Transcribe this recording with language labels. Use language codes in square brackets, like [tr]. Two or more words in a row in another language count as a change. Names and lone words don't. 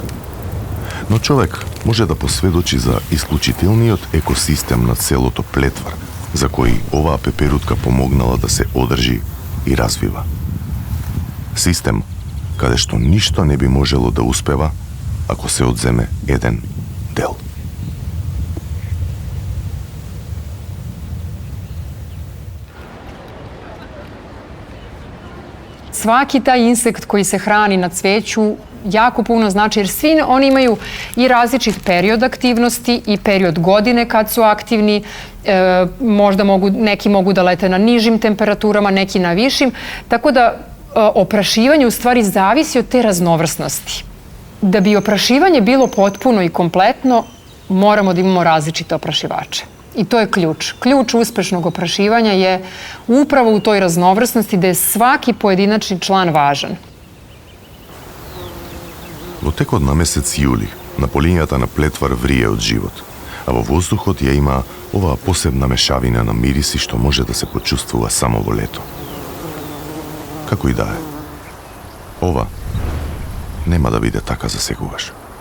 [mk] Но човек може да посведочи за исклучителниот екосистем на селото Плетвар, за кој оваа пеперутка помогнала да се одржи и развива. Систем каде што ништо не би можело да успева ако се одземе еден дел. [sr] Svaki taj insekt koji se hrani na cveću jako puno znači, jer svi oni imaju i različit period aktivnosti i period godine kad su aktivni. Možda neki mogu da lete na nižim temperaturama, neki na višim. Tako da oprašivanje u stvari zavisi od te raznovrsnosti. Da bi oprašivanje bilo potpuno i kompletno, moramo da imamo različite oprašivače. I to je ključ. Ključ uspešnog oprašivanja je upravo u toj raznovrsnosti da je svaki pojedinačni član važan. [mk] Во текот на месец јули, на полињата на Плетвар врие од живот, а во воздухот ја има оваа посебна мешавина на мириси што може да се почувствува само во лето. Како и да е. Ова нема да биде така за секогаш.